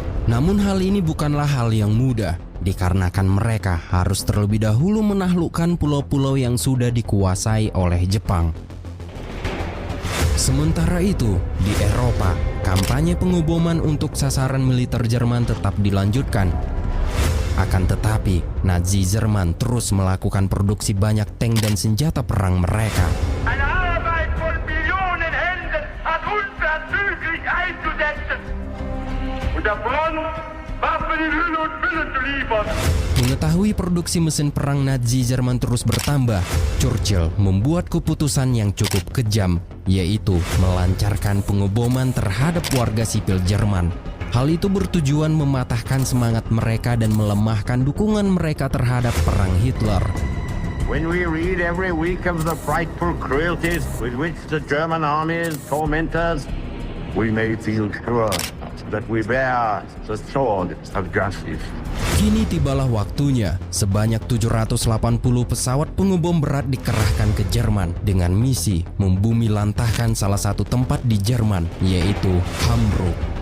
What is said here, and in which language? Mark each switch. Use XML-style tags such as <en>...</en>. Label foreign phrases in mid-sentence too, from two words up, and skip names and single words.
<id>Namun hal ini bukanlah hal yang mudah, dikarenakan mereka harus terlebih dahulu menaklukkan pulau-pulau yang sudah dikuasai oleh Jepang. Sementara itu, di Eropa, kampanye pengoboman untuk sasaran militer Jerman tetap dilanjutkan. Akan tetapi, Nazi Jerman terus melakukan produksi banyak tank dan senjata perang mereka.</id> <de>Eine Arbeit von Millionen Händen hat unverzüglich einzusetzen. Und der Front Waffen in Hülle und Fülle zu liefern.</de> <id>Mengetahui produksi mesin perang Nazi Jerman terus bertambah, Churchill membuat keputusan yang cukup kejam, yaitu melancarkan pengoboman terhadap warga sipil Jerman. Hal itu bertujuan mematahkan semangat mereka dan melemahkan dukungan mereka terhadap perang Hitler.</id> <en>When we read every week of the frightful cruelties with which the German armies torment us, we may feel sure that we bear the sword of justice.</en> <id>Kini tibalah waktunya, sebanyak 780 pesawat pengebom berat dikerahkan ke Jerman dengan misi membumi lantahkan salah satu tempat di Jerman, yaitu Hamburg.</id>